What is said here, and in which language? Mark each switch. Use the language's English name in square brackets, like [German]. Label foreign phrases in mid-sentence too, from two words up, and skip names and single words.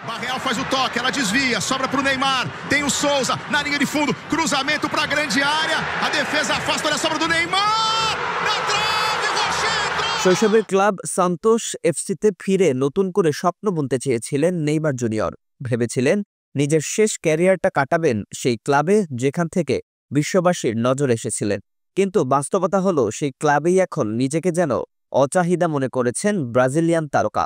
[Portuguese] Real faz o toque, ela desvia, sobra para o Neymar, tem o Souza na linha de fundo, cruzamento para a grande área, a defesa afasta, olha a sobra do Neymar, na trave, Rochedo! [Bangla] শৈশবের ক্লাব সান্তোস এফসিতে ফিরে নতুন করে স্বপ্ন বুনতে চেয়েছিলেন নেইমার জুনিয়র। ভেবেছিলেন নিজের শেষ ক্যারিয়ারটা কাটাবেন সেই ক্লাবে যেখান থেকে বিশ্ববাসীর নজর এসেছিলেন। কিন্তু বাস্তবতা হলো সেই ক্লাবেই এখন নিজেকে যেন অচাহিদা মনে করেছেন ব্রাজিলিয়ান তারকা।